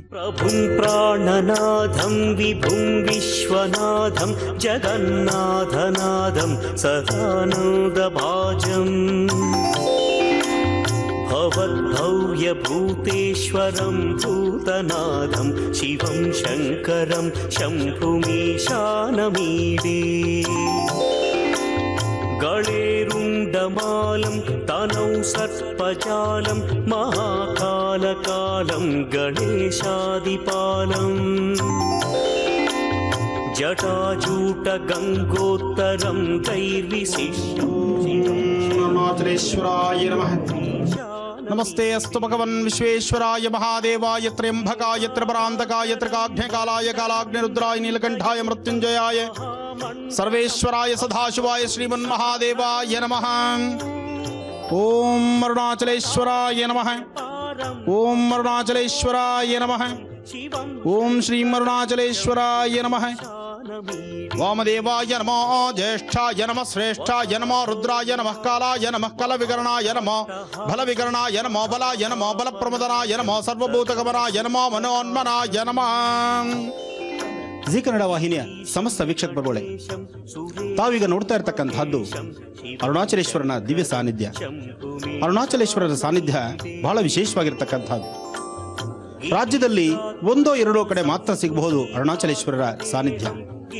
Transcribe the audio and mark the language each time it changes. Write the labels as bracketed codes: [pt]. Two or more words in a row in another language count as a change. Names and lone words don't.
[sa] ಪ್ರಭುಂ ಪ್ರಾಣನಾಥಂ ವಿಭುಂ ವಿಶ್ವನಾಥಂ ಜಗನ್ನಾಥನಾಥಂ ಸದಾನಂದಭಾಜಂ ಭವದ್ಭವ್ಯಭೂತೇಶ್ವರಂ ಭೂತನಾಥಂ ಶಿವಂ ಶಂಕರಂ ಶಂಭುಮೀಶಾನಮೀಡೇ ಗಣೇರುಂಡಮಾಲಂ ತನೌ ಸರ್ಪಜಾಲಂ ಮಹಾಕಾಲಕಾಲಂ ಗಣೇಶಾದಿಪಾಲಂ ಜಟಾಜೂಟ ಗಂಗೋತ್ತರಂ ದೈರ್ವಿಶಿಷ್ಟಂ. ಅರುಣಾಚಲೇಶ್ವರಾಯ ನಮಃ. ನಮಸ್ತೆ ಅಸ್ತು ಭಗವನ್ ವಿಶ್ವೇಶ್ವರಾಯ ಮಹಾದೇವಾಯ ತ್ರ್ಯಂಬಕಾಯ ತ್ರಿಪರಾಂತಕಾಯ ತ್ರಿಕಾಗ್ನೇಕಾಲಾಯ ಕಾಲಾಗ್ನಿರುದ್ರಾಯ ನೀಲಕಂಠಾಯ ಮೃತ್ಯುಂಜಯಾಯ ಸರ್ವೇಶ್ವರಾಯ ಸದಾಶಿವಾಯ ಶ್ರೀಮನ್ಮಹಾದೇವಾಯ ನಮಃ. ಓಂ ಅರುಣಾಚಲೇಶ್ವರಾಯ ನಮಃ. ಓಂ ಅರುಣಾಚಲೇಶ್ವರಾಯ ನಮಃ. ಓಂ ಶ್ರೀ ಅರುಣಾಚಲೇಶ್ವರಾಯ ನಮಃ. ವಾಮದೇವಾಯ ನಮೋ, ಜ್ಯೇಷ್ಠಾಯ ನಮಃ, ಶ್ರೇಷ್ಠಾಯ ನಮೋ, ರುದ್ರಾಯ ನಮಃ, ಕಾಲಾಯ ನಮಃ, ಕಲವಿಕರಣಾಯ ನಮೋ, ಬಲವಿಕರಣಾಯ ನಮೋ, ಬಲಾಯ ನಮೋ, ಬಲಪ್ರಮದನಾಯ ನಮೋ, ಸರ್ವಭೂತಗಮನಾಯ ನಮೋ, ಮನೋನ್ಮನಾಯ ನಮಃ. [kn] ಜಿ ಕನ್ನಡ ವಾಹಿನಿಯ ಸಮಸ್ತ ವೀಕ್ಷಕ ಬರುವಳೆ, ತಾವೀಗ ನೋಡ್ತಾ ಇರ್ತಕ್ಕಂಥದ್ದು ಅರುಣಾಚಲೇಶ್ವರನ ದಿವ್ಯ ಸಾನ್ನಿಧ್ಯ. ಅರುಣಾಚಲೇಶ್ವರನ ಸಾನ್ನಿಧ್ಯ ಬಹಳ ವಿಶೇಷವಾಗಿರ್ತಕ್ಕಂಥದ್ದು. ರಾಜ್ಯದಲ್ಲಿ 1-2 ಕಡೆ ಮಾತ್ರ ಸಿಗಬಹುದು ಅರುಣಾಚಲೇಶ್ವರರ ಸಾನ್ನಿಧ್ಯ.